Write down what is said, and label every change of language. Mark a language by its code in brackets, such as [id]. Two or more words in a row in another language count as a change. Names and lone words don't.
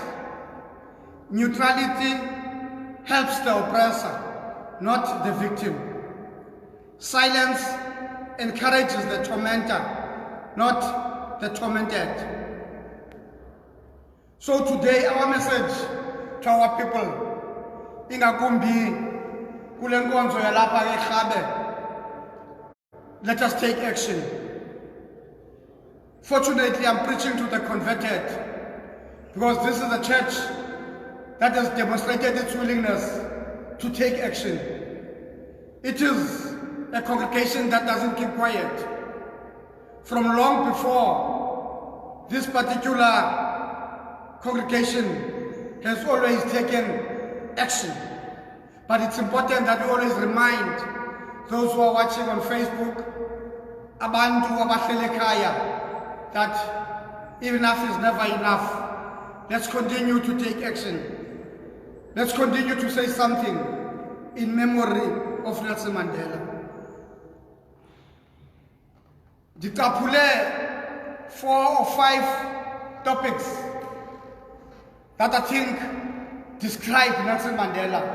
[en] Neutrality helps the oppressor, not the victim. Silence encourages the tormentor, not the tormented. So today our message to our people, [xh] ingakumbi kule nkonzo yalapha eRhabe [en] let us take action. Fortunately, I'm preaching to the converted because this is a church that has demonstrated its willingness to take action. It is a congregation that doesn't keep quiet. From long before, this particular congregation has always taken action. But it's important that we always remind those who are watching on Facebook, [xh] abantu abahleli ekhaya, [en] that enough is never enough. Let's continue to take action. Let's continue to say something in memory of Nelson Mandela. Ditaphule 4 or 5 topics that I think describe Nelson Mandela.